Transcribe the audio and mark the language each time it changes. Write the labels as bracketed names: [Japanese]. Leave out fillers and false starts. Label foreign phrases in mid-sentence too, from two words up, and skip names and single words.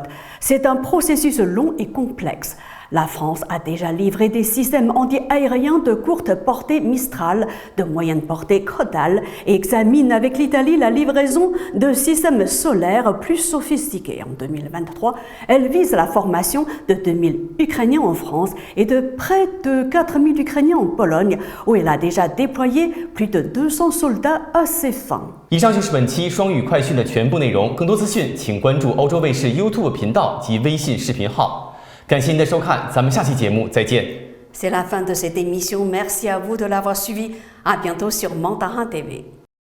[French] C'est un processus long et complexe. La France a déjà livré des systèmes anti-aériens de courte portée Mistral, de moyenne portée Crotale et examine avec l'Italie la livraison de systèmes solaires plus sophistiqués. En 2023, elle vise la formation de 2000 Ukrainiens en France et de près de 4000 Ukrainiens en Pologne, où elle a déjà déployé plus de 200 soldats à ses fins. [Chinese] 以上就是本期双语快讯的全部内容。更多资讯，请关注欧洲卫视 YouTube 频道及微信视频号。感谢您的收看，咱们下期节目再见。 [French] C'est la fin de cette émission. Merci à vous de l'avoir suivi. À bientôt sur Mandarin TV.